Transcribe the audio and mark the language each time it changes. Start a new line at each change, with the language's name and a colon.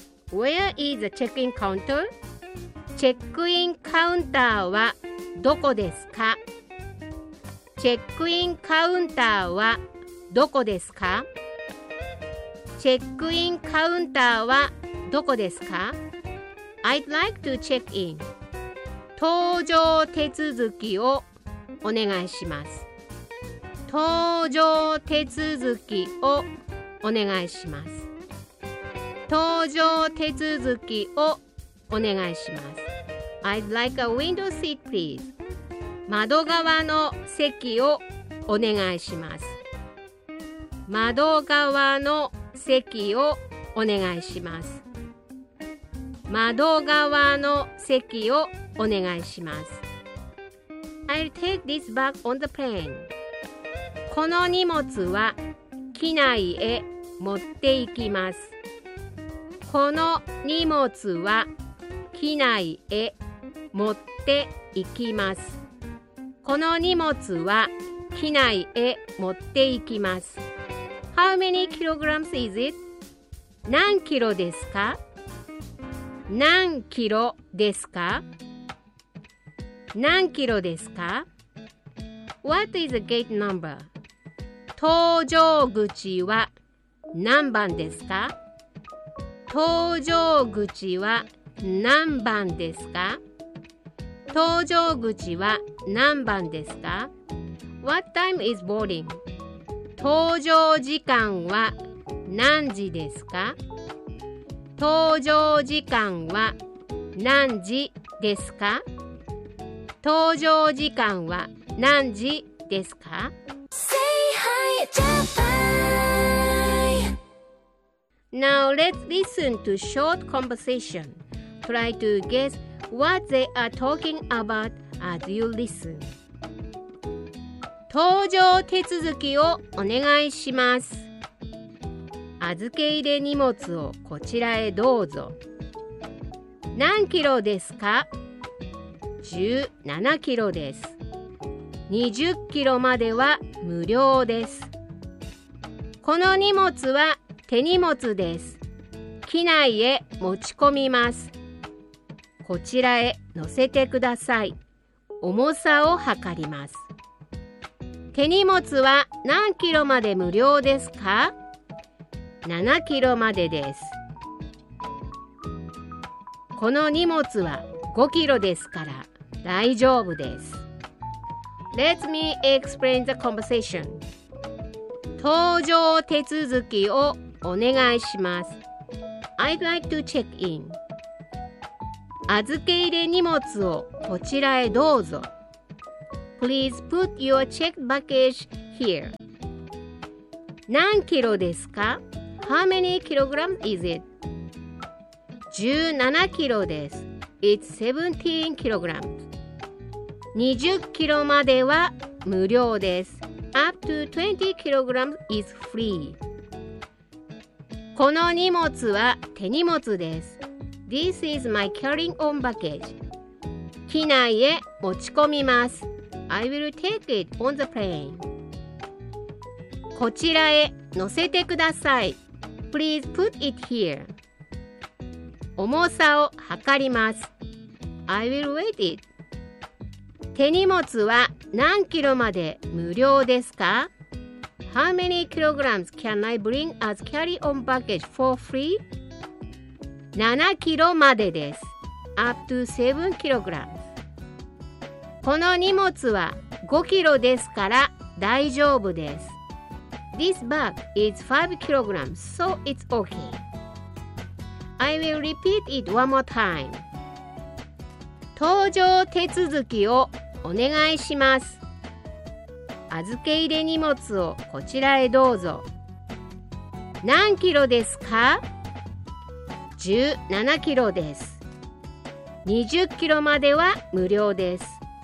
English: Where is the check-in counter?
Japanese: Check-in counter はどこですか? Check-in counter はどこですか? Check-in counter はどこですか?
English: I'd like to check in.
Japanese: 搭乗手続きをお願いします。搭乗手続きをお願いします。搭乗手続きをお願いします。
English: I'd like a window seat, please.
Japanese: 窓側の席をお願いします。窓側の席をお願いします。窓側の席をお願いします。
English: I'll take this bag on the plane.
Japanese: この荷物は機内へ持って行きます。この荷物は機内へ持って行きます。この荷物は機内へ持っていきます。
English: How many kilograms is it?
Japanese: 何キロですか？何キロですか？何キロですか？
English: What is the gate number?
Japanese: 搭乗口は何番ですか？搭乗口は何番ですか？搭乗口は何番ですか？
English: What time is boarding?
Japanese: 搭乗時間は何時ですか？搭乗時間は何時ですか？搭乗時間は何時ですか？
English: Say hi, Japan! Now let's listen to short conversation. Try to guess what they are talking about as you listen.
Japanese: 搭乗手続きをお願いします。預け入れ荷物をこちらへどうぞ。何キロですか？ 17キロです。 20キロまでは無料です。この荷物は手荷物です。機内へ持ち込みます。こちらへ乗せてください。重さを測ります。手荷物は何キロまで無料ですか？ 7キロまでです。この荷物は5キロですから大丈夫です。
English: Let me explain the conversation.
Japanese: 搭乗手続きをお願いします。
English: I'd like to check in.
Japanese: 預け入れ荷物をこちらへどうぞ。
English: Please put your checked baggage here.
Japanese: 何キロですか？
English: How many kilograms is it?
Japanese: 17キロです。
English: It's 17 kilograms.
Japanese: 20キロまでは無料です。
English: Up to 20 kilograms is free.
Japanese: この荷物は手荷物です。
English: This is my carrying on baggage.
Japanese: 機内へ持ち込みます。
English: I will take it on the plane.
Japanese: こちらへ乗せてください。
English: Please put it here.
Japanese: 重さを測ります。
English: I will weigh it.
Japanese: 手荷物は何キロまで無料ですか？
English: How many kilograms can I bring as carry-on baggage for free?
Japanese: 7キロまでです。
English: Up to 7 kilograms.
Japanese: この荷物は5キロですから大丈夫です。
English: This bag is 5 kilograms, so it's okay. I will repeat it one more time.
Japanese: 搭乗手続きをお願いします。預け入れ荷物をこちらへどうぞ。何キロですか？ 17キロです。 20キロまでは無料です。